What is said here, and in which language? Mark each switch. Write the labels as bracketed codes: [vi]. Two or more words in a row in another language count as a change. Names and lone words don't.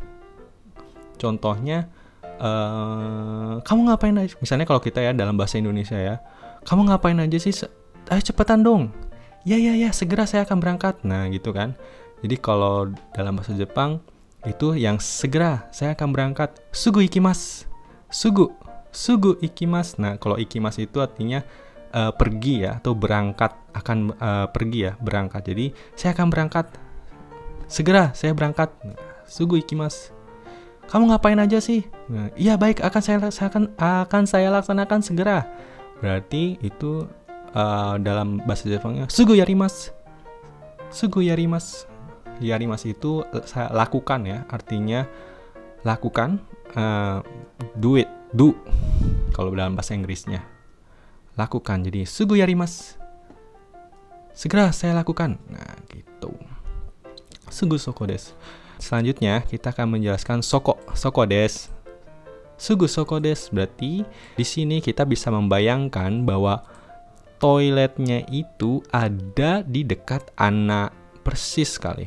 [id] Contohnya, kamu ngapain aja? Misalnya kalau kita ya dalam bahasa Indonesia ya, kamu ngapain aja sih? Ayo cepetan dong. Ya, segera saya akan berangkat. Nah gitu kan. Jadi kalau dalam bahasa Jepang itu yang segera saya akan berangkat. [ja] すぐ行きます。すぐ行きます. [id] Nah kalau ikimasu itu artinya pergi ya, atau berangkat, akan pergi ya, berangkat. Jadi saya akan berangkat. Segera saya berangkat. [ja] すぐ行きます. [id] Kamu ngapain aja sih? Nah, iya baik, akan saya laksanakan segera. Berarti itu dalam bahasa Jepangnya [ja] すぐやります。すぐやります. [id] Yarimasu itu saya lakukan ya, artinya lakukan, [en] do it, do. [id] Kalau dalam bahasa Inggrisnya, lakukan. Jadi [ja] すぐやります. [id] Segera saya lakukan. Nah, gitu. [ja] すぐそこです. [id] Selanjutnya kita akan menjelaskan soko. [ja] そこです. すぐそこです [id] berarti di sini kita bisa membayangkan bahwa toiletnya itu ada di dekat Anna, persis sekali.